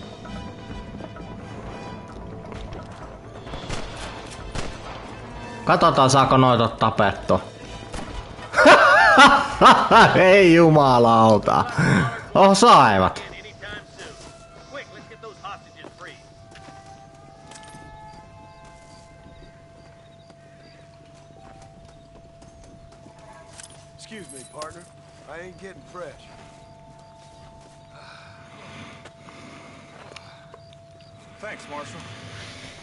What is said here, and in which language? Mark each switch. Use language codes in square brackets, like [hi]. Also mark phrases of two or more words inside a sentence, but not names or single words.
[fi] Katsotaan saako noita tapettua. Ei jumalauta. Oh, saivat. [en] Excuse me, partner. I ain't getting fresh. Thanks, Marshal.